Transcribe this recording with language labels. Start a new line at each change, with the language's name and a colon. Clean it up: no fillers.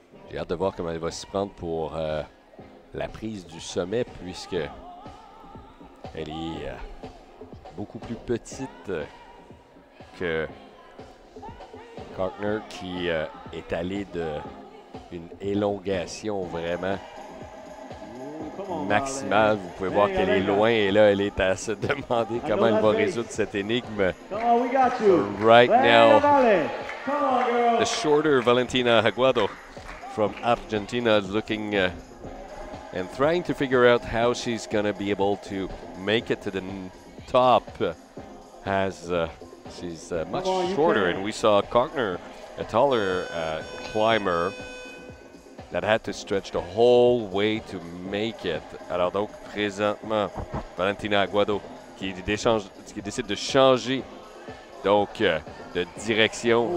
French: J'ai hâte de voir comment elle va s'y prendre pour la prise du sommet, puisque elle est beaucoup plus petite que Cochner, qui est allé d'une élongation vraiment
English: Come on,
French: maximale. Vous pouvez voir qu'elle est loin et là, elle est à se demander comment elle va résoudre cette énigme.
English: Come on, we got you. Right now, Vale. Come on, girl. the shorter Valentina Aguado from Argentina is looking and trying to figure out how she's going to be able to make it to the top she's much shorter, and we saw Cockner, a taller climber, that had to stretch the whole way to make it.
French: Alors donc, présentement, Valentina Aguado qui décide de changer donc de direction.